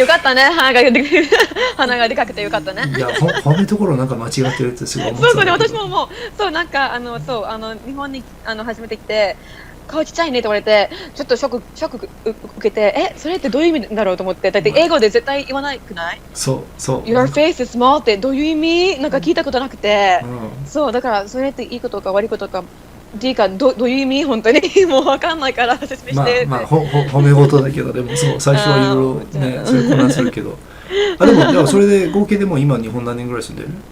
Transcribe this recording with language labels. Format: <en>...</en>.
<ja>よかったね、鼻がでかくてよかったね。いや褒めところなんか間違ってるってすごい思ってた。そう私ももうそうなんか日本に初めて来て顔ちっちゃいねって言われて、ちょっとショック受けて、それってどういう意味だろうと思って、だって英語で絶対言わないくない？そう。</ja> <en>Your face is small ってどういう意味？</en> <ja>なんか聞いたことなくて、そうだからそれっていいことか悪いことか。っていうかどういう意味本当にもう分かんないから説明して。褒め事だけど、でもそう最初はいろいろね、それ混乱するけど。でもそれで合計でも今日本何年ぐらい住んでる？</ja>